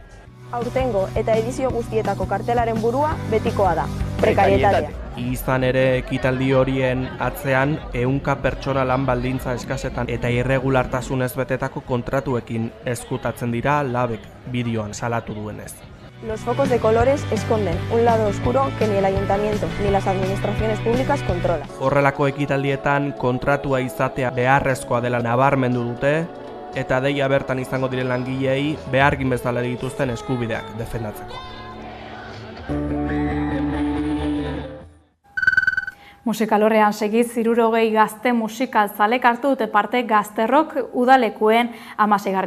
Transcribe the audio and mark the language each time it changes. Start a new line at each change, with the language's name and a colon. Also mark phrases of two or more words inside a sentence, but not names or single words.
Basque: Aurtengo eta edizio guztietako kartelaren burua betikoa da, prekarietatea. Izan ere ekitaldi horien atzean 100 pertsona lan baldintza eskasetan eta irregulartasunez betetako kontratuekin ezkutatzen dira Labek bideoan salatu duenez.
Spanish: Los focos de colores esconden un lado oscuro que ni el ayuntamiento ni las administraciones públicas controlan.
Basque: Horrelako ekitaldietan kontratua izatea beharrezkoa dela nabarmendu dute eta deia bertan izango diren langileei behargin bezala dituzten eskubideak defendatzeko. Musikalorrean segiz 60 gazte musikal zalek hartu dute parte Gazterrok udalekuen 16.